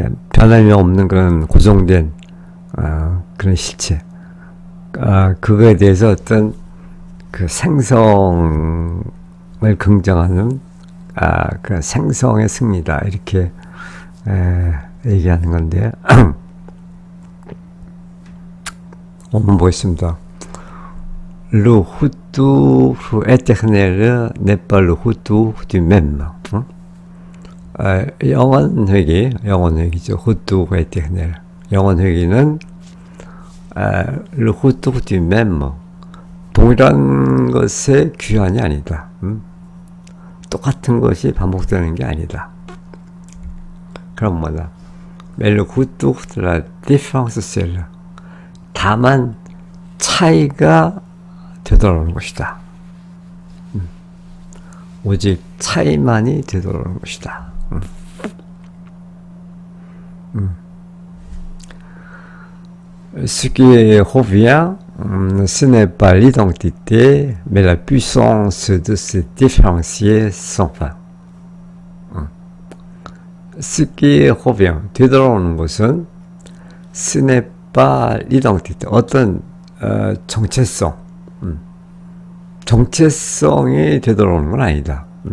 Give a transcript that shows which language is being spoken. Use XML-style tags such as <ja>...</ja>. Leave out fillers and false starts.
<ko>변함이 없는 그런 고정된 그런 실체, 그거에 대해서 어떤 그 생성을 긍정하는 그 생성의 승리다, 이렇게 얘기하는 건데, 한번 보겠습니다.</ko> <fr>Le retour éternel n'est pas le retour du même.</fr> <ko>영원 회귀죠.</ko> <fr>retour éternel.</fr> <ko>영원 회귀는</ko> <fr>le retour du même.</fr> <ko>동일한 것의 규환이 아니다. 똑같은 것이 반복되는 게 아니다. 그럼 뭐다?</ko> <fr>Mais le retour de la différence seule.</fr> <ko>다만 차이가 되돌아오는 것이다. 오직 차이만이 되돌아오는 것이다.</ko> <fr>Ce qui revient, ce n'est pas l'identité, mais la puissance de se différencier sans fin. Ce qui revient,</fr> <ko>되돌아오는 것은</ko> <fr>ce n'est pas l'identité,</fr> <ko>어떤 정체성, 정체성이 되돌아오는 건 아니다.</ko>